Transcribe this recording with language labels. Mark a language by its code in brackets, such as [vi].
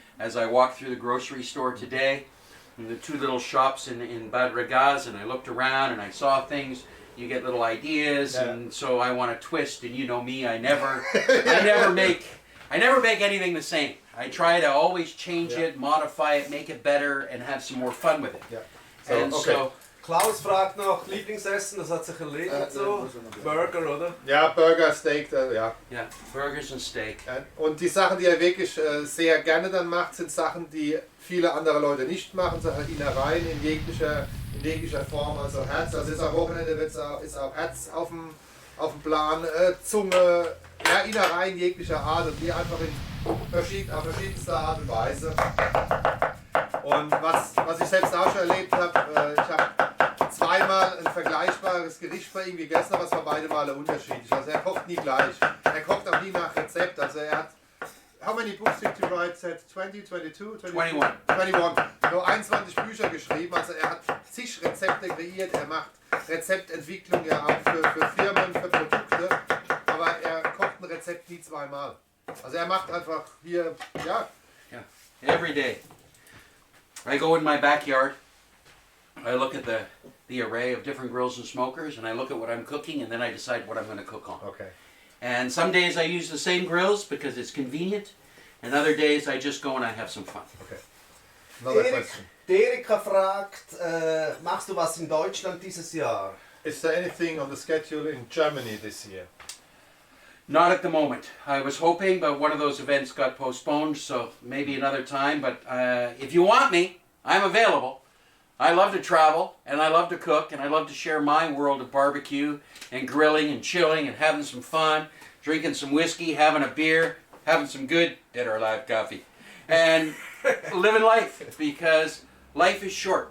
[en] As I walked through the grocery store today, in the two little shops in Bad Ragaz, and I looked around and I saw things. You get little ideas, and so I want to twist. And you know me, I never make anything the same. I try to always change it, modify it, make it better, and have some more fun with it. Yeah. [de] So Klaus fragt nach Lieblingsessen, das hat sich erledigt so. Burger, oder? Ja, Burger, Steak, ja. [en] Ja, Burgers and Steak. [de] Und die Sachen, die er wirklich sehr gerne dann macht, sind Sachen, die viele andere Leute nicht machen. So Innereien in jeglicher Form, also Herz. Also ist am Wochenende ist auch Herz auf dem Plan, Zunge, ja, Innereien jeglicher Art und die einfach auf verschiedenster Art und Weise. Und was ich selbst auch schon erlebt habe, ich habe zweimal ein vergleichbares Gericht bei ihm gegessen, aber es war beide Male unterschiedlich. Also er kocht nie gleich. Er kocht auch nie nach Rezept. Also er hat, [en] how many books did you write? 20, 22, 21. [de] Nur 21 Bücher geschrieben. Also er hat zig Rezepte kreiert. Er macht Rezeptentwicklung ja auch für Firmen, für Produkte. Aber er kocht ein Rezept nie zweimal. Also er macht einfach hier, ja. [en] Yeah, every day. I go in my backyard. I look at the array of different grills and smokers, and I look at what I'm cooking, and then I decide what I'm going to cook on. Okay. And some days I use the same grills because it's convenient, and other days I just go and I have some fun. Okay. Another question. [de] Erika fragt, machst du was in Deutschland dieses Jahr? [en] Is there anything on the schedule in Germany this year? Not at the moment. I was hoping, but one of those events got postponed, so maybe another time. But if you want me, I'm available. I love to travel, and I love to cook, and I love to share my world of barbecue and grilling and chilling and having some fun, drinking some whiskey, having a beer, having some good Dead or Alive coffee, and living life, because life is short.